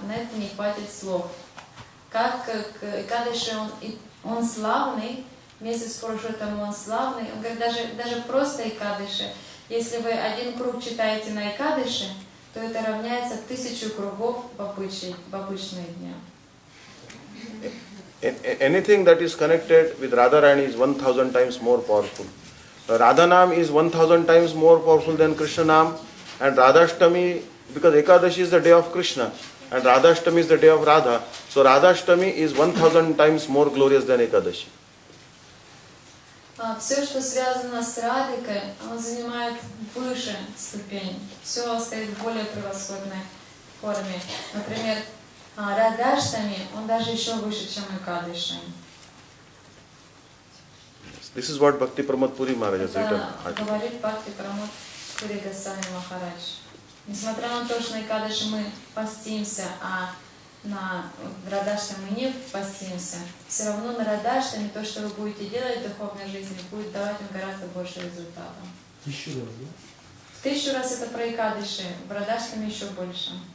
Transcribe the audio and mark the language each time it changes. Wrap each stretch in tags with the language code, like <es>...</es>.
<ru>На это не хватит слов. Как Экадыши, он славный, месяц Пурушоттама он славный. Он говорит, даже просто Экадыши. Если вы 1 круг читаете на Экадыши, то это равняется 1000 кругов в обычные дни.</ru> <en>Anything that is connected with Radharani is 1000 times more powerful. Radhanam is 1000 times more powerful than Krishna Nam, and Radhashtami, because Ekadashi is the day of Krishna, and Radhashtami is the day of Radha, so Radhashtami is 1000 times more glorious than Ekadashi.</en> <ru>Все, что связано с Радикой, он занимает выше ступень. Все стоит в более превосходной форме. Например, Радхаштами, он даже еще выше, чем Экадыши.</ru> <en>This is what Bhakti Pramod Puri Maharaj has written.</en> <ru>Говорит Бхакти Прамод Пури Госвами Махарадж. Несмотря на то, что на Экадыши мы постимся, а на Радхаштами мы не постимся, все равно на Радхаштами то, что вы будете делать в духовной жизни, будет давать вам гораздо больше результата. 1000 раз, да? В 1000 раз это про Экадыши, в Радхаштами еще больше.</ru>